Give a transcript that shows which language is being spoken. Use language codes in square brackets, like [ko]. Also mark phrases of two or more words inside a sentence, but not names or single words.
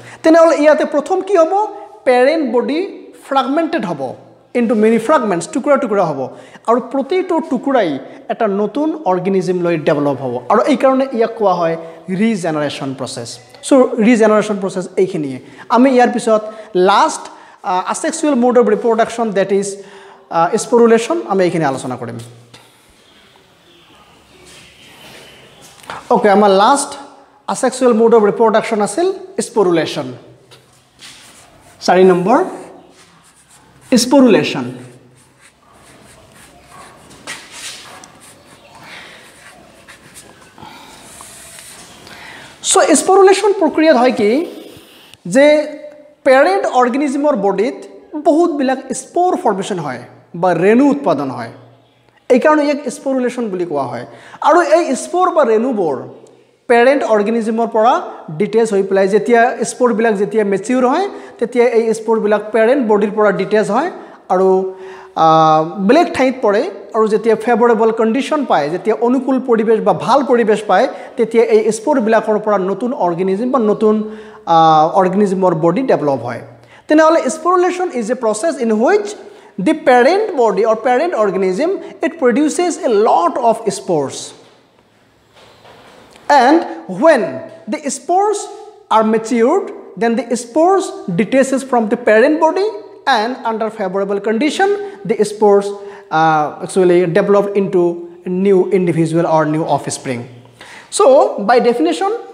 [as] ইয়াতে প্ৰথম কি হ'ব [en] parent body fragmented [as] হ'ব [en] into many fragments [as] টুকুৰা টুকুৰা হ'ব আৰু প্ৰতিটো টুকুৰাই এটা নতুন অৰ্গেনিজম লৈ ডেভেলপ হ'ব আৰু এই কাৰণে ইয়াক কোৱা হয় [en] regeneration process [as] সো [en] regeneration process [as] এইখিনিয়ে আমি ইয়াৰ পিছত লাষ্ট [en] asexual mode of reproduction that is sporulation [as] আমি এইখিনি আলোচনা কৰিম ওকে আমাৰ লাষ্ট [en] asexual mode of reproduction [as] আছিল sporulation 4 নম্বৰ sporulation so sporulation প্ৰক্ৰিয়াত হয় কি যে [en] parent organism [as] ৰ বডিত বহুত বিলাক [en] spore formation [as] হয় বা ৰেণু উৎপাদন হয় এই কাৰণে এক স্পোৰুলেশন বুলি কোৱা হয় আৰু এই স্পোৰ বা ৰেণুবোৰ [en] parent organism [as] ৰ পৰা ডিটেচ হৈ পেলাই যেতিয়া স্পোৰ বিলাক যেতিয়া মেচিউৰ হয় তেতিয়া এই স্পোৰ বিলাক [en] parent body [as] পৰা ডিটেচ হয় আৰু ব্লেক ঠাইত পৰে আৰু যেতিয়া [en] favourable condition [as] পায় যেতিয়া অনুকূল পৰিবেশ বা ভাল পৰিবেশ পায় তেতিয়া এই স্পোৰ বিলাকৰ পৰা নতুন অৰ্গেনিজম বা নতুন [en] organismৰ body develop [as] হয় তেনেহলে [en] sporulation is a process in which the parent body or parent organism it produces a lot of spores and when the spores are matured then the spores detaches from the parent body and under favorable condition the spores actually develop into new individual or new offspring so by definition